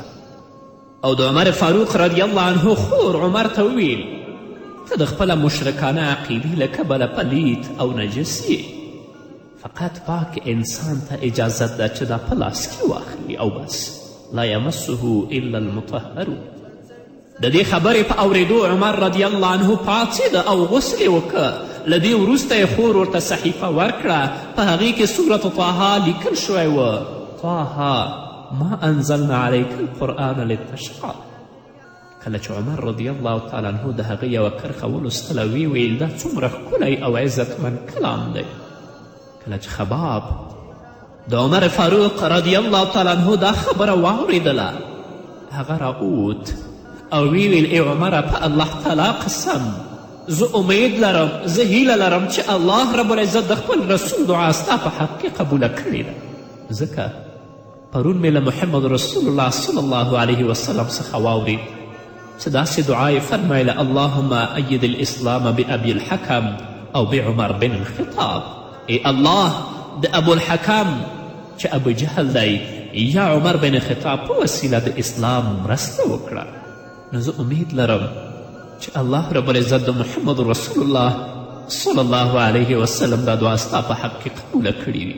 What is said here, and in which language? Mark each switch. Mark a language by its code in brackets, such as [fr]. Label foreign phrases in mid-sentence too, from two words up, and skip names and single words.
[ps] او د عمر فاروق [ar] رضی الله عنه [ps] خور عمر ته وویل ته د خپله مشرکانه عقیدې له کبله پلید او نجس یې، فقط پاک انسان ته اجازت ده چې دا په لاس کې واخلي او بس [ar] لا یمسه الا المطهرون. [ps] د دې خبرې په اورېدو عمر [ar] رضی الله عنه [ps] پاڅېده او غسل یې وکړه. له دې وروسته یې خور ورته صحیفه ورکړه، په هغې کې سورت طه لیکل شوی و [ar] طه ما انزلنا علیک القرآن لتشقى. [ps] کله چې عمر [ar] رضی الله تعالی عنه [ps] د هغه یوه کرښه ولوستله ویې ویل دا څومره ښکلی او عزتمن کلام دی. کله چې خباب د عمر فاروق [ar] رضی الله تعالی عنه [ps] دا خبره واورېدله هغه راووت او وی ویل ای عمره په الله تعالی قسم زه امید لرم زه هیله لرم چې الله [ar] رب العزت [ps] د خپل رسول دعا ستا په حق کې قبوله کړې ده، ځکه پرون مې له محمد رسول الله [ar] صلی الله علیه وسلم [ps] څخه واورید چې داسې دعا یې فرمایله [ar] اللهم اید الاسلام بابي الحکم او بعمر بن الخطاب. [ps] ای الله د ابو الحکم چې ابو جهل دی یا عمر بن خطاب په وسیله د اسلام مرسته وکړه، نو زه امید لرم چې الله [ar] رب العزت [ps] د محمد رسول الله [ar] صلی الله علیه وسلم [ps] دا دعا ستا په حق کې قبوله کړې وي.